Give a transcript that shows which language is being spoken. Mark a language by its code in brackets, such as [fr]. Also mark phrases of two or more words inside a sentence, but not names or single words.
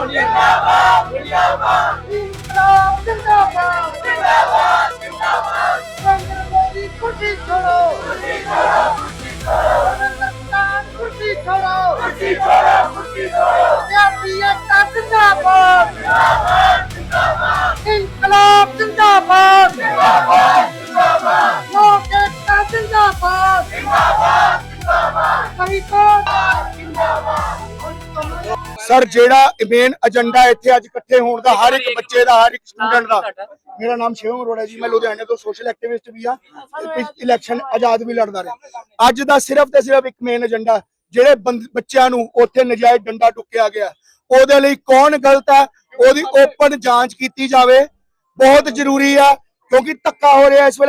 [hi] इंकलाब जिंदाबाद जिंदाबाद जिंदाबाद नरेंद्र मोदी कुर्सी छोड़ो कुर्सी छोड़ो कुर्सी छोड़ो कुर्सी छोड़ो कुर्सी छोड़ो कुर्सी छोड़ो जातीय एकता जिंदाबाद जिंदाबाद जिंदाबाद इंकलाब जिंदाबाद जिंदाबाद जिंदाबाद लोक एकता जिंदाबाद जिंदाबाद जिंदाबाद फरीदकोट जिंदाबाद। [pa] सर ਜਿਹੜਾ [en] main agenda [pa] ਇੱਥੇ ਅੱਜ ਇਕੱਠੇ ਹੋਣ ਦਾ ਹਰ ਇੱਕ ਬੱਚੇ ਦਾ ਹਰ ਇੱਕ ਸਟੂਡੈਂਟ ਦਾ ਮੇਰਾ ਨਾਮ ਸ਼ਿਵਮ ਅਰੋੜਾ ਜੀ ਮੈਂ ਲੁਧਿਆਣੇ ਤੋਂ [en] social activist [pa] ਵੀ ਆ ਇਲੈਕਸ਼ਨ ਆਜ਼ਾਦ ਵੀ ਲੜਦਾ ਰਿਹਾ। ਅੱਜ ਦਾ ਸਿਰਫ ਤੇ ਸਿਰਫ ਇੱਕ [en] main agenda [pa] ਜਿਹੜੇ ਬੱਚਿਆਂ ਨੂੰ ਉੱਥੇ ਨਜਾਇਜ਼ ਡੰਡਾ ਟੁੱਕਿਆ ਗਿਆ ਉਹਦੇ ਲਈ ਕੌਣ ਗਲਤ ਹੈ ਉਹਦੀ ਓਪਨ ਜਾਂਚ ਕੀਤੀ ਜਾਵੇ ਬਹੁਤ ਜ਼ਰੂਰੀ ਆ ਕਿਉਂਕਿ ਧੱਕਾ ਹੋ ਰਿਹਾ ਇਸ ਵੇਲੇ।